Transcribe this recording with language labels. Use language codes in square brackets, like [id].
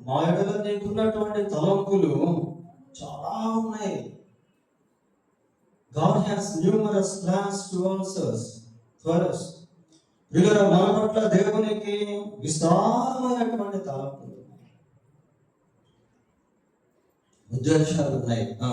[te] మా ఎడల నీకున్నటువంటి తలంపులు చాలా ఉన్నాయి. [en] God has numerous plans towards us, for us. [te] వీళ్ళ మన పట్ల దేవునికి విస్తారమైనటువంటి తలంపులు, ఉద్దేశాలు ఉన్నాయి.